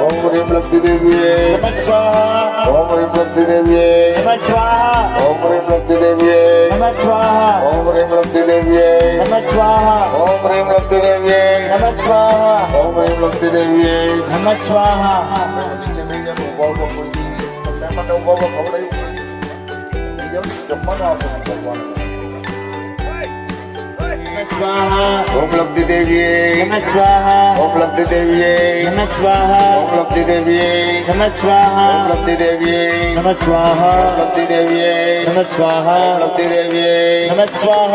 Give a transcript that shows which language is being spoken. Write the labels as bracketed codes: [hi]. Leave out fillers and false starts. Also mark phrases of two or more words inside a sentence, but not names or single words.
[sa] ओम ह्रीं लक्ष्मी देव्यै नमः स्वाहा ओम ह्रीं लक्ष्मी देव्यै नमः स्वाहा ओम ह्रीं लक्ष्मी देव्यै नमः स्वाहा ओम ह्रीं लक्ष्मी देव्यै नमः स्वाहा ओम ह्रीं लक्ष्मी देव्यै नमः स्वाहा ओम ह्रीं लक्ष्मी देव्यै नमः स्वाहा [gu] નીચે બેસી જાઓ, ઊભા ઊભા કોઈ દી. મહેમાનને ઊભા ઊભા ખવડાવ્યું હોય. બેસી જાઓ, જમવાનું આપે છે ભગવાનને. [sa] नमः स्वाहा ओम लक्ष्मी देव्यै नमः स्वाहा ओम लक्ष्मी देव्यै नमः स्वाहा ओम लक्ष्मी देव्यै नमः स्वाहा ओम लक्ष्मी देव्यै नमः स्वाहा ओम लक्ष्मी देव्यै नमः स्वाहा ओम लक्ष्मी देव्यै नमः स्वाहा